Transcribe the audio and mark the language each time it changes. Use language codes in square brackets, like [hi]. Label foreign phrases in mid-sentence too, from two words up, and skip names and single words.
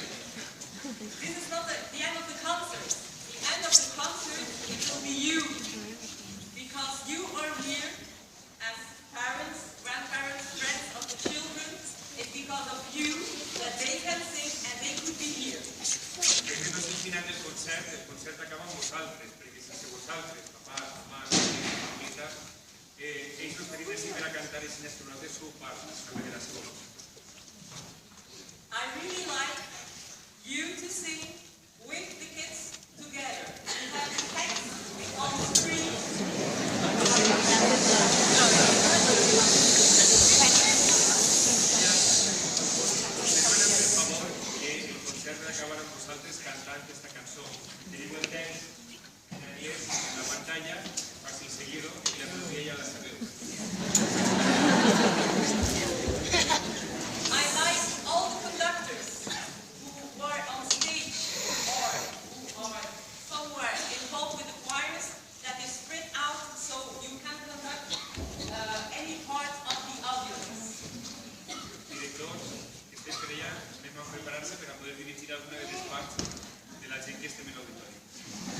[en] This is not the end of the concert. The end of the concert, it will be you. Because you are here as parents, grandparents, friends of the children. It's because of you that they can sing and they could be here. [ca] Aquest no és el final del concert acaba amb vosaltres, perquè sense vosaltres, papà, mamà, mamita, ells no tenien si per a cantar i sin estronar de seu part, també de la seva voz. [en] I really like you to sing with the kids together. You have the text on the screen. [ca] Per favor, que el concert acabarà amb vosaltres cantant aquesta cançó. Teniu el text en anglès en la pantalla, fàcil seguir-ho, i la melodia ja la sabeu. [en] I like all the conductors who were on stage or who are somewhere involved with the choirs that is spread out so you can conduct any part of the audience. [ca] Directors, que esteu per allà, anem a preparar-se per a poder dirigir alguna de les parts de la gent que estem en l'auditori.